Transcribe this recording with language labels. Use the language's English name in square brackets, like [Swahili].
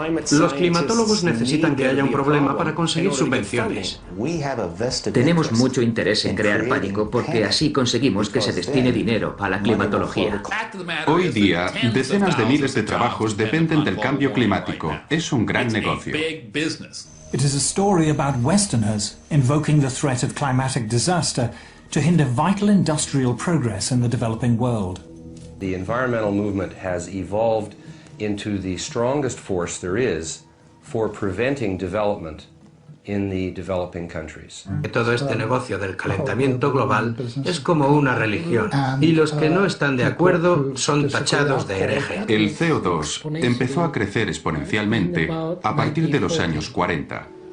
[Spanish] Los climatólogos necesitan que haya un problema para conseguir subvenciones. Tenemos mucho interés en crear pánico porque así conseguimos que se destine dinero a la climatología. Hoy día, decenas de miles de trabajos dependen del cambio climático. Es un gran negocio. [English] It is a story about Westerners invoking the threat of climatic disaster to hinder vital industrial progress in the developing world. The environmental movement has evolved into the strongest force there is for preventing development in the developing countries. [Spanish] Todo este negocio del calentamiento global es como una religión, y los que no están de acuerdo son tachados de herejes. El CO2 empezó a crecer exponencialmente a partir de los años 40.